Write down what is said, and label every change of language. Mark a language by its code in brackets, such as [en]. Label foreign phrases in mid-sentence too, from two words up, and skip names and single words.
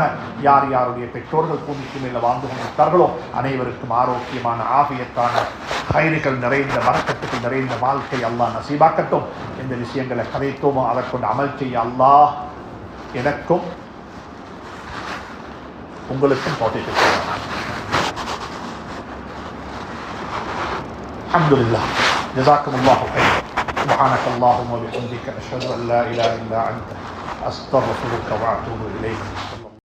[ta] யார் யாருடைய பெற்றோர்கள் பூமிக்கு மேல வாழ்ந்து கொண்டிருக்கிறார்களோ அனைவருக்கும் ஆரோக்கியமான, ஆபியத்தான, கைதுகள் நிறைந்த, வரக்கத்துக்கு நிறைந்த வாழ்க்கை அல்லாஹ் நசீபாக்கட்டும். எந்த விஷயங்களை கதைத்தோமோ அதை கொண்டு அமல் செய்ய அல்லாஹ் எனக்கும் உங்களுக்கும் தௌஃபீக் செய்வானாக. [ar] الحمد لله، جزاكم الله خيرا. سبحانك اللهم وبحمدك، أشهد أن لا إله إلا أنت، أستغفرك وأتوب إليك.